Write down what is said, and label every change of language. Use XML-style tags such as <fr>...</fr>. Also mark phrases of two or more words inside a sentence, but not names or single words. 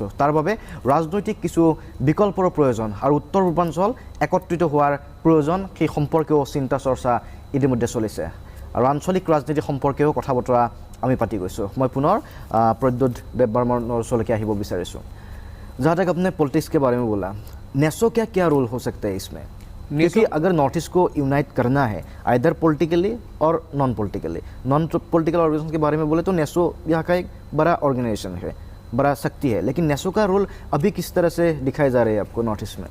<as>তাৰ বাবে ৰাজনৈতিক কিছু বিকল্পৰ প্ৰয়োজন আৰু উত্তৰ পূৰ্বাঞ্চল একত্ৰিত হোৱাৰ প্ৰয়োজন, সেই সম্পৰ্কেও চিন্তা চৰ্চা ইতিমধ্যে চলিছে। আৰু আঞ্চলিক ৰাজনীতি সম্পৰ্কেও কথা বতৰা আমি পাতি গৈছোঁ। মই পুনৰ প্ৰদ্যুৎ দেৱবৰ্মনৰ ওচৰলৈকে আহিব বিচাৰিছোঁ।</as> <hi>जहाँ तक अपने पॉलिटिक्स के बारे में बोला, नेसो का क्या रोल हो सकता है इसमें? क्योंकि अगर नॉर्थ ईस्ट को यूनाइट करना है</hi> <en>either politically</en> <hi>और</hi> <en>non political organization</en> <hi>के बारे में बोले तो नेसो यहाँ का एक बड़ा ऑर्गेनाइजेशन है, बड़ा शक्ति है, लेकिन नेसो का रोल अभी किस तरह से दिखाई जा रही है आपको नॉर्थ ईस्ट में?</hi>